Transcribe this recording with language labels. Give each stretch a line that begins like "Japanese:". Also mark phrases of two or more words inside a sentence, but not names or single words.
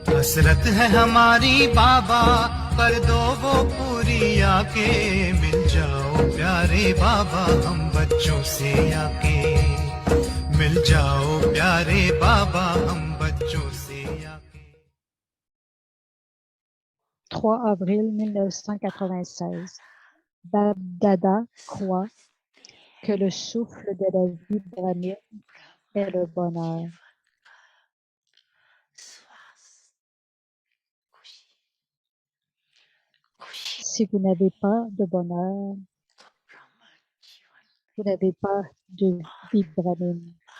Hindi: हसरत है हमारी बाबा, कर दो वो पूरी आके। मिल जाओ प्यारे बाबा हम बच्चों से आके। मिल जाओ प्यारे बाबा हम बच्चों से आके।
French: 3 avril 1996. Bab Dada croit que le souffle de la vie brahmine est le bonheur. Si vous n'avez pas de bonheur, vous n'avez pas de vie brahmine.